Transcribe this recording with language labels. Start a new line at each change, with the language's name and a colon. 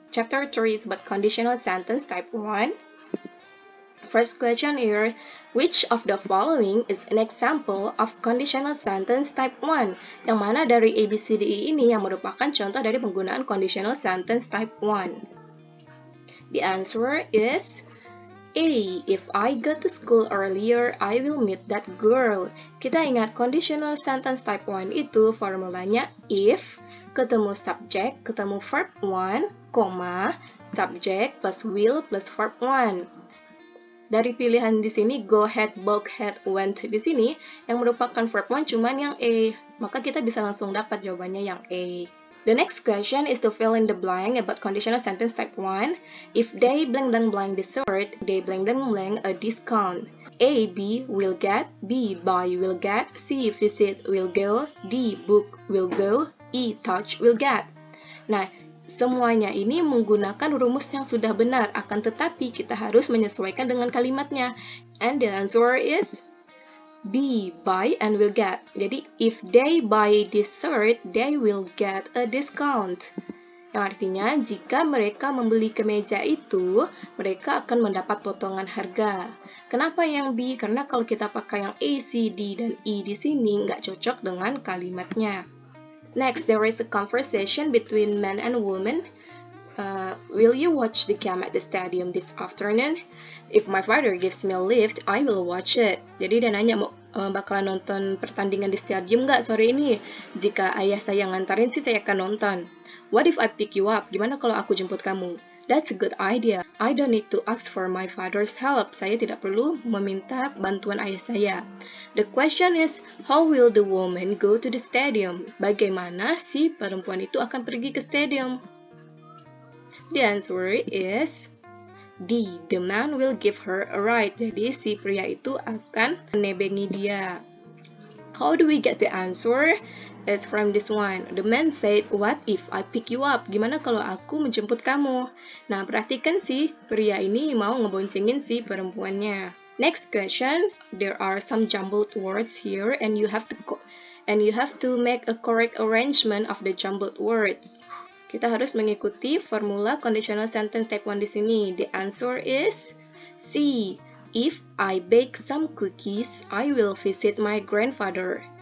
English: Chapter 3 is about conditional sentence type 1. First question here, which of the following is an example of conditional sentence type 1?
Indonesian: Yang mana dari A, B, C, D, E ini yang merupakan contoh dari penggunaan conditional sentence type 1?
English: The answer is A. If I go to school earlier, I will meet that girl.
Indonesian: Kita ingat conditional sentence type 1 itu formulanya if, ketemu subject, ketemu verb 1, subject plus will plus verb 1. Dari pilihan di sini, go, had, book, had, went di sini, yang merupakan verb 1 cuman yang A. Maka kita bisa langsung dapat jawabannya yang A.
English: The next question is to fill in the blank about conditional sentence type 1. If they blank blank blank dessert, they blank blank blank a discount. A, B will get, B, buy will get, C, visit will go, D, book will go, E, touch will get.
Indonesian: Nah, semuanya ini menggunakan rumus yang sudah benar, akan tetapi kita harus menyesuaikan dengan kalimatnya.
English: And the answer is B, buy and will get. Jadi, if they buy this shirt, they will get a discount.
Indonesian: Yang artinya, jika mereka membeli kemeja itu, mereka akan mendapat potongan harga. Kenapa yang B? Karena kalau kita pakai yang A, C, D, dan E di sini, nggak cocok dengan kalimatnya.
English: Next, there is a conversation between man and woman. Will you watch the game at the stadium this afternoon? If my father gives me a lift, I will watch it.
Indonesian: Jadi dia nanya, bakalan nonton pertandingan di stadium nggak sore ini? Jika ayah saya ngantarin sih, saya akan nonton.
English: What if I pick you up?
Indonesian: Gimana kalau aku jemput kamu?
English: That's a good idea. I don't need to ask for my father's help.
Indonesian: Saya tidak perlu meminta bantuan ayah saya. The question is, how will the woman go to the stadium? Bagaimana si perempuan itu akan pergi ke stadium?
English: The answer is D. The man will give her a ride.
Indonesian: Jadi si pria itu akan menebengi dia.
English: How do we get the answer? It's from this one. The man said, what if I pick you up?
Indonesian: Gimana kalau aku menjemput kamu? Nah, perhatikan si pria ini mau ngeboncengin si perempuannya.
English: Next question. There are some jumbled words here and you have to make a correct arrangement of the jumbled words.
Indonesian: Kita harus mengikuti formula conditional sentence type 1 di sini.
English: The answer is C. If I bake some cookies, I will visit my grandfather.